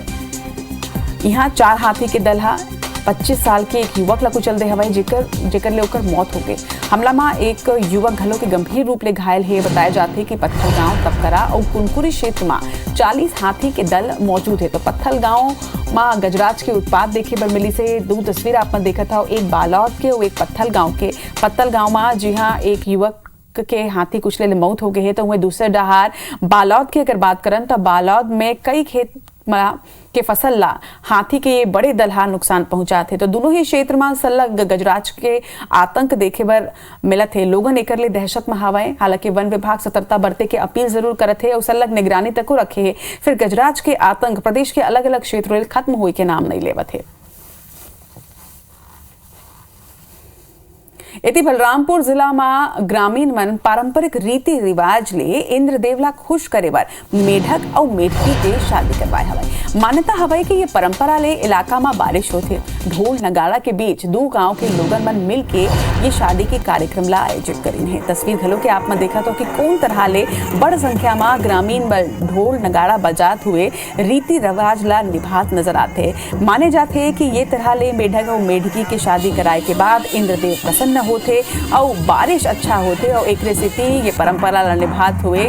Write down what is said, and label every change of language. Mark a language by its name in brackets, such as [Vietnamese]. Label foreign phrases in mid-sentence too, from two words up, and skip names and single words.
[Chhattisgarhi] यहाँ 4 हाथी के दल 25 साल के एक युवक ला कुचल दे हवाई, जेकर ले ओकर मौत हो गई। हमला में एक युवक घलो के गंभीर रूप ले घायल है। बताया जाते कि पत्थल गांव, तपकरा और कुनकुरी क्षेत्र में 40 हाथी के दल मौजूद है। तो पत्थल गांव में गजराज के उत्पाद देखे बर मिली से 2 तस्वीर आपने देखा था, एक बालौद के और एक पत्थल गांव के। पत्थल गांव में जी हाँ एक युवक के हाथी कुचले ले मौत हो गई है। तो वह दूसरे डहार बालौद की अगर बात करें तो बालौद में कई खेत के फसल ला हाथी के ये बड़े दल नुकसान पहुंचा थे। तो दोनों ही क्षेत्र में संलग्न गजराज के आतंक देखे बर मिलत है। लोगन एकर ले दहशत में हवे। हालांकि वन विभाग सतर्कता बरते के अपील जरूर करत है और संलग्न निगरानी तक रखे है। फिर गजराज के आतंक प्रदेश के अलग अलग क्षेत्रों में खत्म होए के नाम नहीं लेवत है। इति बलरामपुर जिला में ग्रामीण मन पारंपरिक रीति रिवाज ले इंद्रदेव ला खुश करे बर मेढक और मेढकी के शादी करवाए हवे। मान्यता हवे कि ये परंपरा ले इलाका में बारिश होते ढोल नगाड़ा के बीच 2 गांव के लोगन मन मिल के ये शादी के कार्यक्रम ला आयोजित करीन है। तस्वीर घलो के आप में देखा तो कि कौन तरह ले बड़ संख्या में ग्रामीण बल ढोल नगाड़ा बजात हुए रीति रिवाज ला निभात नजर आते। माने जाते है कि ये तरह ले मेढक और मेढकी के शादी कराए के बाद इंद्रदेव प्रसन्न होते और बारिश अच्छा होते और एक रेसिपी ये परंपरा ला निभात हुए।